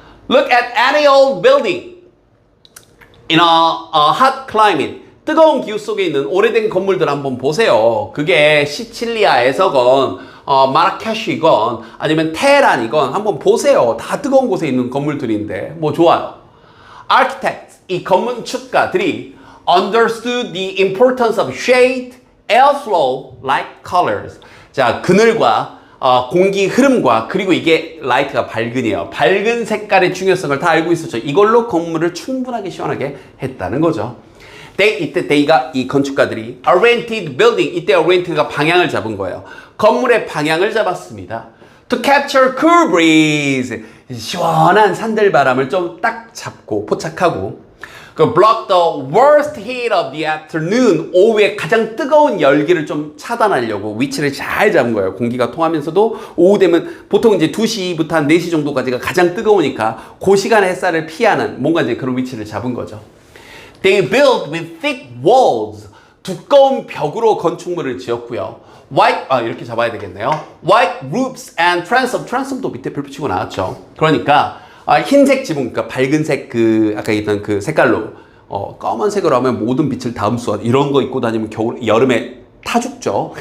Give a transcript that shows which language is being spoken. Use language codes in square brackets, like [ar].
[en] Look at any old building in a hot climate. [ko] 뜨거운 기후 속에 있는 오래된 건물들 한번 보세요. 그게 시칠리아에서건 마라케슈이건 아니면 테헤란이건 한번 보세요. 다 뜨거운 곳에 있는 건물들인데 좋아요. [en] Architects, [ko] 이 건축가들이 [en] understood the importance of shade, airflow, light colors. [ko] 자, 그늘과 공기 흐름과 그리고 이게 라이트가 밝은이에요. 밝은 색깔의 중요성을 다 알고 있었죠. 이걸로 건물을 충분하게 시원하게 했다는 거죠. 이때 they가 이 건축가들이 [en] oriented building, [ko] 이때 oriented가 방향을 잡은 거예요. 건물의 방향을 잡았습니다. [en] To capture cool breeze, [ko] 시원한 산들바람을 좀 딱 잡고 포착하고, [en] block the worst heat of the afternoon, [ko] 오후에 가장 뜨거운 열기를 좀 차단하려고 위치를 잘 잡은 거예요. 공기가 통하면서도 오후 되면 보통 이제 2시부터 한 4시 정도까지가 가장 뜨거우니까 그 시간에 햇살을 피하는 뭔가 이제 그런 위치를 잡은 거죠. [en] They built with thick walls. [ko] 두꺼운 벽으로 건축물을 지었고요. 이렇게 잡아야 되겠네요. [en] White roofs and transom [ko] 도 밑에 별표 치고 나왔죠. 그러니까 흰색 지붕, 그러니까 밝은색 아까 얘기했던 그 색깔로 검은색으로 하면 모든 빛을 담수한 이런 거 입고 다니면 여름에 타 죽죠.